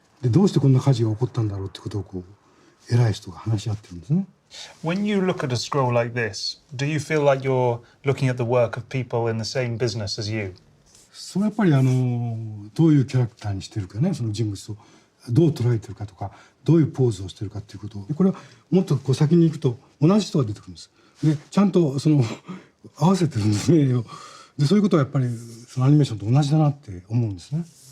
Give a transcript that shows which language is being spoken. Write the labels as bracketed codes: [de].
[ja] でどうしてこんな火事が起こったんだろうってことを偉い人が話し合ってるんですね。 [en] When you look at a scroll like this, do you feel like you're looking at the work of people in the same business as you? [ja] それはやっぱりどういうキャラクターにしてるかね、その人物をどう捉えてるかとか、どういうポーズをしてるかっていうことを、これはもっと先に行くと同じ人が出てくるんです。でちゃんと合わせてるんですね。でそういうことはやっぱりそのアニメーションと同じだなって思うんですね。